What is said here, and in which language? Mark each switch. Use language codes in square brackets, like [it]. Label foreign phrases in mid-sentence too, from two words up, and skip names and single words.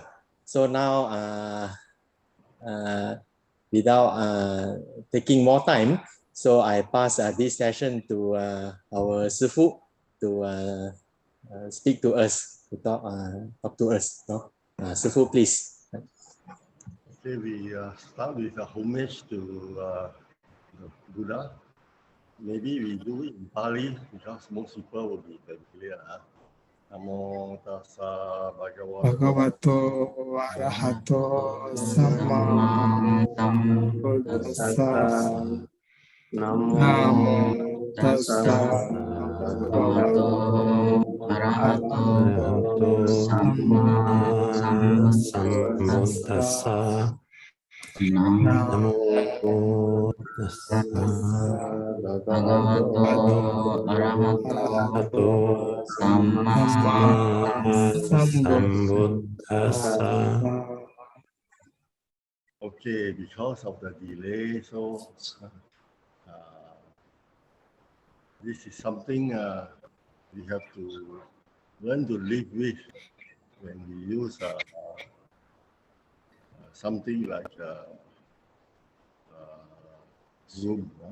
[en] So now, without taking more time, so I pass this session to our Sifu to speak to us, to talk to us. No? Sifu, please. Okay, we start with a homage to the Buddha. Maybe we do it in Pali because most people will be familiar. [pi] Namo tassa Bhagavato Arahato Samma Sambuddhassa. Namo tassa Bhagavato Arahato Samma Sambuddhassa. Namo tassa Bhagavato Arahato Samma Sambuddhassa. [en] Okay, because of the delay, so this is something we have to learn to live with when we use something like Zoom.